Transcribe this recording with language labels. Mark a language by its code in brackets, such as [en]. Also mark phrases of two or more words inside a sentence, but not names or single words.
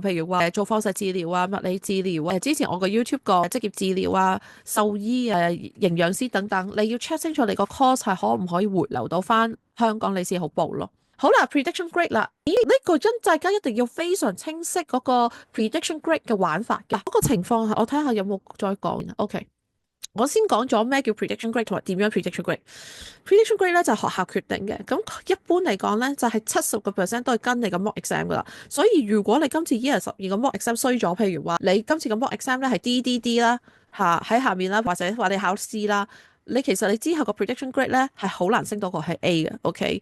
[yue] 譬如話做放射治療啊、物理治療啊，之前我個 YouTube 個職業治療啊、獸醫營養師等等，你要 check 清楚你個 course 係可唔可以回流到翻香港，你先好報咯。好啦 ， [en] prediction grade [yue] 啦，呢個因大家一定要非常清晰嗰個 [en] prediction grade [yue] 嘅玩法嘅。嗰個情況係我睇下有冇再講。OK。我先講咗咩叫 [en] prediction grade [yue] 同埋點樣 [en] prediction grade。 prediction grade [yue] 咧就係學校決定嘅，咁一般嚟講咧就係70%都係跟你個 [en] mock exam [yue] 噶啦。所以如果你今次 year 12個 [en] mock exam [yue] 衰咗，譬如話你今次個 [en] mock exam [yue] 咧係 DDD 啦喺下面啦，或者話你考 C 啦，你其實你之後個 [en] prediction grade [yue] 咧係好難升到個係 A 嘅。OK。